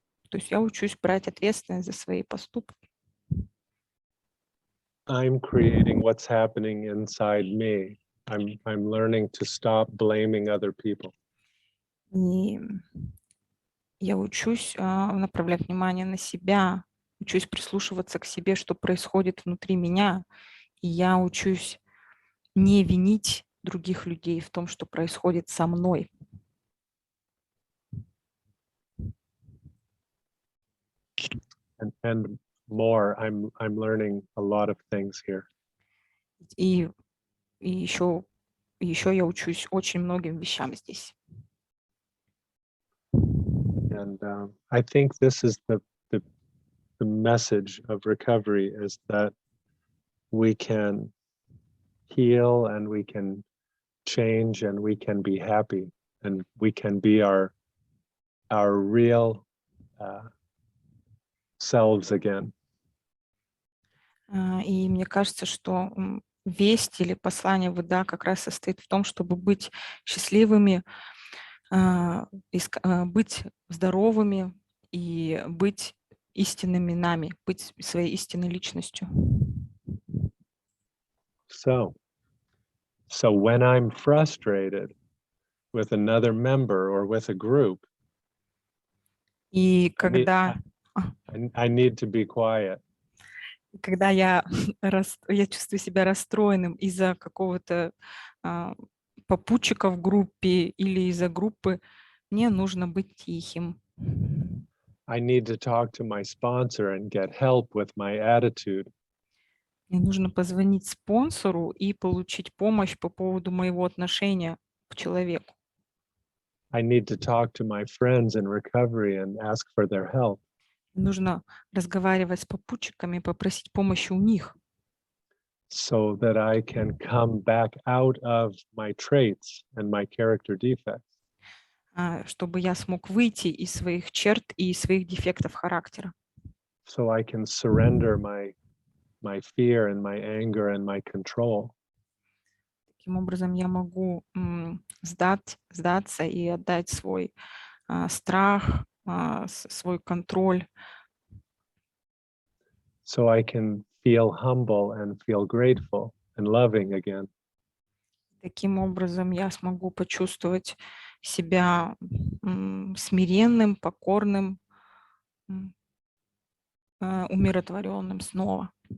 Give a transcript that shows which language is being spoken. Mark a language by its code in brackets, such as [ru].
[ru] То есть я учусь брать ответственность за свои поступки. [en] I'm creating what's happening inside me. I'm learning to stop blaming other people. [ru] И я учусь направлять внимание на себя, учусь прислушиваться к себе, что происходит внутри меня. И я учусь не винить других людей в том, что происходит со мной. [en] and more. I'm learning a lot of things here. [ru] И еще я учусь очень многим вещам здесь. [en] And I think this is the message of recovery, is that we can heal and we can change and we can be happy and we can be our real selves again. [ru] И мне кажется, что весть или послание ВДА как раз состоит в том, чтобы быть счастливыми, быть здоровыми и быть истинными нами, быть своей истинной личностью. [en] So when I'm frustrated with another member or with a group, [ru] И когда [en] I need to be quiet. [ru] Когда я чувствую себя расстроенным из-за какого-то попутчика в группе или из-за группы, мне нужно быть тихим. [en] I need to talk to my sponsor and get help with my attitude. [ru] Мне нужно позвонить спонсору и получить помощь по поводу моего отношения к человеку. [en] I need to talk to my friends in recovery and ask for their help. [ru] Нужно разговаривать с попутчиками, попросить помощи у них. [en] So that I can come back out of my traits and my character defects. [ru] Чтобы я смог выйти из своих черт и своих дефектов характера. [en] So I can surrender my fear and my anger and my control. [ru] Таким образом, я могу сдаться и отдать свой страх, свой контроль. [en] So I can feel humble and feel grateful and loving again. [ru] Таким образом, я смогу почувствовать себя смиренным, покорным, умиротворенным снова.